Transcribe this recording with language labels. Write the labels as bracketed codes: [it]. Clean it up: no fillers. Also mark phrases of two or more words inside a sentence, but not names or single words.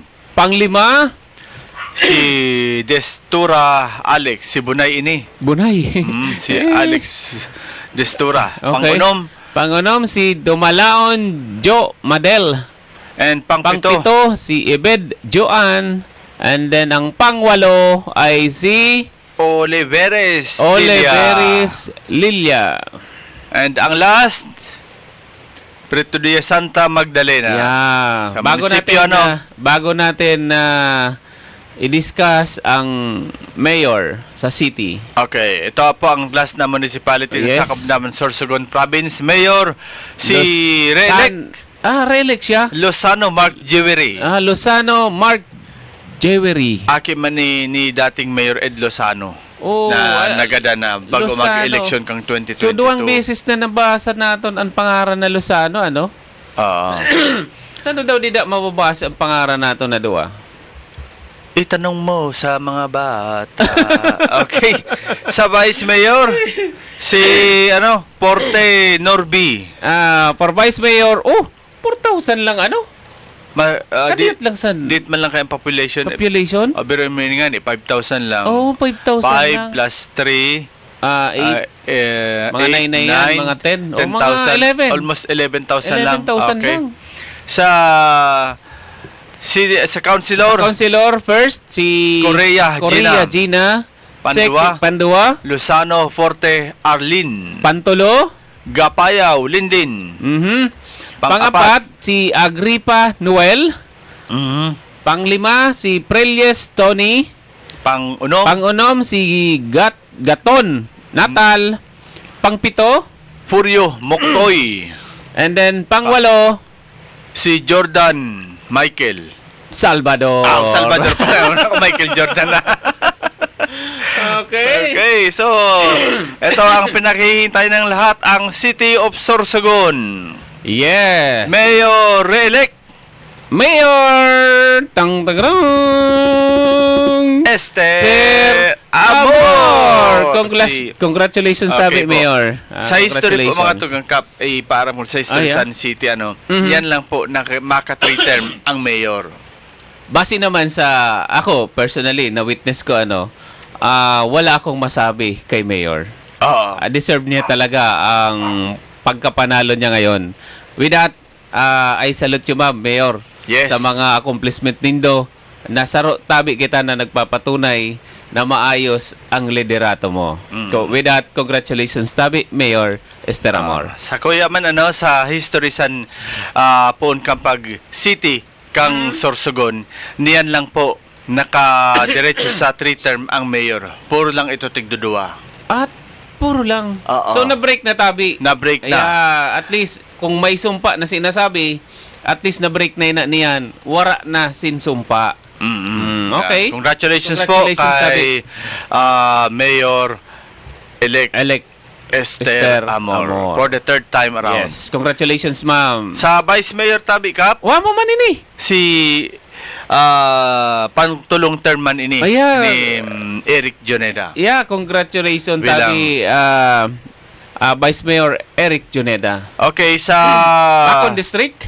[bik] Panglima, Si Destura Alex. Si Bunay ini. Bunay. Si Alex Destura. [en] Okay. [bik] Pangunom. Si Dumalaon Jo Madel. And pangpito. Pangpito, si Ebed Joan. And then ang pangwalo ay si Oliveres Lilia. And ang last, Preto de Santa Magdalena. [en] Yeah. [bik] Sa munisipyo, [tl] Bago natin i-discuss ang mayor sa city. Okay, ito po ang last na municipality [en] Yes. [tl] na sakop naman Sorsogon Province. [bik] Mayor, si Relec Relec siya. Lozano Mark Jewelry. Lozano Mark Jewelry. Aki man ni dating Mayor Ed Lozano. Oh, Na nagada na bago Lozano. mag-election kang 2022. So, duwang beses na nabasa natin ang pangaran na Lozano, ano? Oo. Saan daw di mababasa ang pangaran nato na duwa? [tl] Itanong mo sa mga bata. [en] Okay. [bik] Sa Vice Mayor, si Porte Norby. [en] For Vice Mayor, 4,000 lang ano? [bik] Kadiyot lang sa Dit man lang kayang population. [en] population. [bik] Pero may nga ni 5,000 lang. Oh, 5,000 lang. 5 plus 3 8. Mga 9 na yan, mga 10. O, mga 11. Almost 11,000 lang. 11,000 [en] Okay. [bik] lang. Sa councilor, [en] Councilor first, si [bik] Correa Gina. Pandua. Pandua. Luzano Forte Arlin, Pantulo. Gapayaw Lindin, Pang-apat, si Agripa Noel. Pang-lima, si Prelyes Tony. Pang-unom, Pang-unom, si Gaton Natal. Pang-pito. Furio Moktoy, [en] And then, [bik] pang-walo, si Jordan Michael. Salvador. Salvador pala. Michael Jordan na. [en] Okay. [tl] Okay, so ito ang pinaghihintay ng lahat, ang City of Sorsogon. [en] Yes. Mayor-elect [bik] Mayor Tang-tagrang Esther Amor. Amor. [en] Congratulations Okay [bik] tabi, po. Mayor. Sa history po mga [en] congratulations. [bik] tugang kap, para mo sa history [en] Ah, yeah? [bik] Sun City, Mhm. yan lang po, maka 3 term ang mayor. [tl] Base naman sa ako personally na witness ko wala akong masabi kay Mayor. Oo. Deserve niya talaga ang pagkapanalo niya ngayon. [en] With that, I salute you, ma'am, Mayor. Yes. [bik] Sa mga accomplishment nindo. Nasaro tabi kita na nagpapatunay na maayos ang liderato mo. [en] With that, congratulations [bik] tabi, [en] Mayor Esther Amor. [bik] Sa kuya man sa history Sun poon kampag city kang Sorsogon, niyan lang po naka-diretso sa 3 term ang mayor. Puro lang ito tigdudua. [tl] At puro lang. Oo. [bik] So, na-break na tabi. Na-break na. At least, kung may sumpa na sinasabi, at least na-break na niyan, wara na sinsumpa. [en] Okay. Congratulations po Congratulations, kay Mayor-elect Esther Amor for the 3rd time around. Yes. Congratulations, ma'am. [bik] Sa Vice Mayor Tabi Kap, Wa mo man ini. si pantulong term man ini Ayan. ni Eric Joneda. [en] Yeah, congratulations [bik] Bilang- tabi Vice Mayor Eric Juneda. [en] Okay, sa [bik] Bacon District?